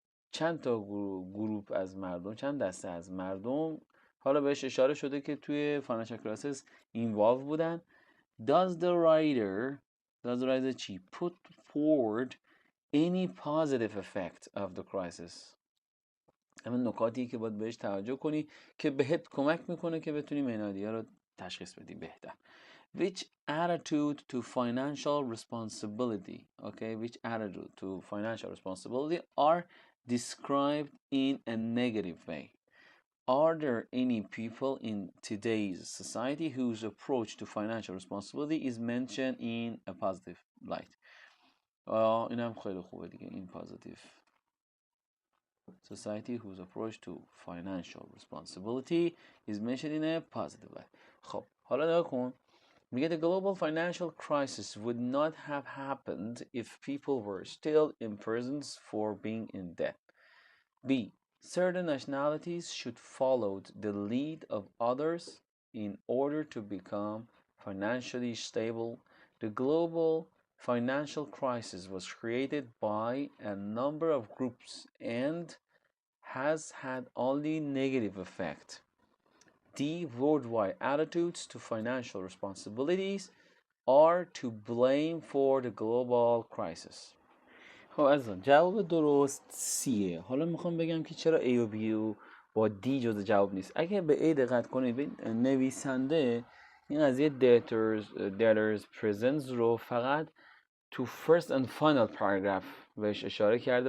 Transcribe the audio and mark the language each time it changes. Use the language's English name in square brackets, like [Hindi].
[Persian] چند تا گروپ از مردم، چند دسته از مردم حالا بهش اشاره شده که توی financial crisis involved بودن. [English] Does the writer [Persian] چی؟ [English] Put forward any positive effect of the crisis. [Persian] همین نکاتی که باید بهش توجه کنی که بهت کمک میکنه که بتونی منادی‌ها رو تشخیص بدی بهتر. [English] Which attitude to financial responsibility, okay, which attitude to financial responsibility are described in a negative way? Are there any people in today's society whose approach to financial responsibility is mentioned in a positive light? [Persian] این هم خیلی خوبه دیگه، این positive. [English] Society whose approach to financial responsibility is mentioned in a positive light. [Persian] خب حالا نگاه کن، میگه [English] the global financial crisis would not have happened if people were still in prisons for being in debt. B. Certain nationalities should follow the lead of others in order to become financially stable. The global financial crisis was created by a number of groups and has had only negative effect. D. Worldwide attitudes to financial responsibilities are to blame for the global crisis. [Persian] خب عزیزان جواب درست سیه. حالا میخوام بگم که چرا A و B و با D جز جواب نیست. اگه به A دقت کنید، نویسنده این قضیه debtors prisons رو فقط تو [English] first and final paragraph [Persian] بهش اشاره کرده.